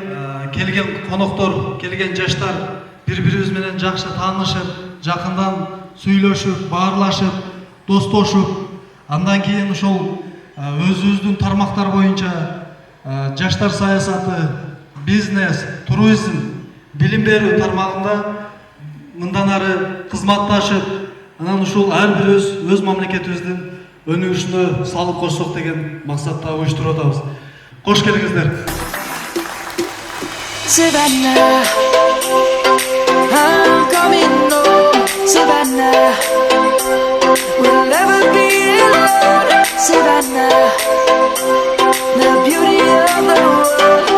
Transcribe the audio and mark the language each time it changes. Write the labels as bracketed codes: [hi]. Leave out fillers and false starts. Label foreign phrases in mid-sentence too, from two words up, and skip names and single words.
[ky] Келген коноктор, келген жаштар бири-бирибиз менен жакшы таанышып, жакындан сүйлөшүп, баарлашып, достошуп, андан кийин ушул өзүбүздүн тармактар боюнча жаштар саясаты, бизнес, туризм, билим берүү тармагында мындан ары кызматташып, анан ушул ар бирибиз өз мамлекетибиздин өнүгүшүнө салып кошсок деген максатта уюштуруп атабыз. Кош келиңиздер. [en] Savannah, I'm coming home. Savannah, we'll never be alone. Savannah, the beauty of the world.